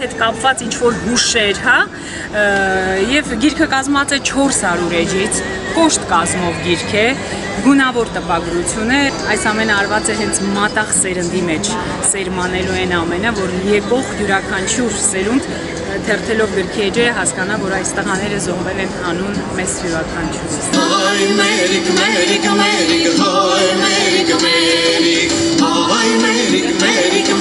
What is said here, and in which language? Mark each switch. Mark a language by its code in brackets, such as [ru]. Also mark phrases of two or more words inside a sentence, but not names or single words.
[hy] հետ կապված ինչ-որ հուշեր, հա, եւ գիրքը կազմված է 400 էջից, կոշտ կազմով գիրք է, գունավոր տպագրություն է, այս ամենը արված է հենց մատաղ սերնդի մեջ, սերմանելու են ամենը, որ եկող յուրաքանչյուր սերունդ թերթելով գրքի էջերը հասկանա, որ այս տղաները զոհվել են անուն մեզ յուրաքանչյուրից։ Այ Մերիկ, Մերիկ, Մերիկ, այ Մերիկ, Մերիկ, այ Մերիկ, Մերիկ.